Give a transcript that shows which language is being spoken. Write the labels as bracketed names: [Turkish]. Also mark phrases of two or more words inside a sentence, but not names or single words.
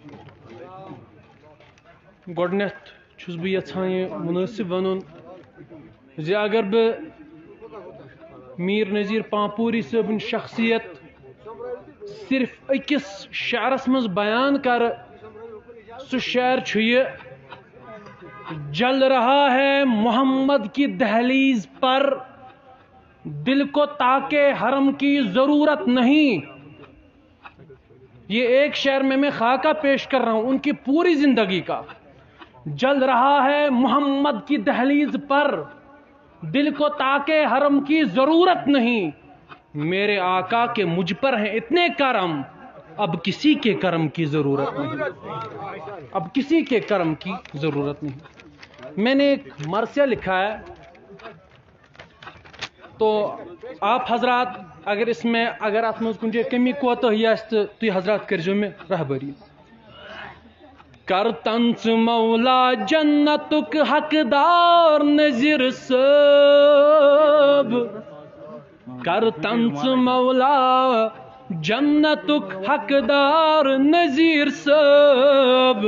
[Kashmiri] گۄڈنٮ۪تھ چھُس بہٕ یژھان یہِ منٲسِب وَنُن زِ اگر بہٕ میٖر نذیٖر پامپوری صٲبٕنۍ شخصیت صرف أکِس شعرس منٛز بیان کرٕ سُہ شعر چھُ یہِ: [Urdu] جل رہا ہے محمد کی دہلیز پر دل کو تاکہ حرم کی ضرورت نہیں. یہ ایک شعر میں خاکہ پیش کر رہا ہوں ان کی پوری زندگی کا. جل رہا ہے محمد کی دہلیز پر دل کو تاکہ حرم کی ضرورت نہیں. میرے آقا کے مجھ پر ہیں اتنے کرم اب کسی کے کرم کی ضرورت نہیں. اب کسی کے کرم کی ضرورت نہیں. میں نے ایک مرثیہ لکھا ہے تو آپ حضرات اگر اس میں اگر آپ میں کن جائے کمی کوتاہی [Kashmiri] آسہِ تو تُہۍ حضرات کٔرۍزیو مےٚ رہبری. کر طنز مولا جنتُک حقدار نذیر صٲب. کر طنز مولا جنتُک حقدار نذیر صٲب.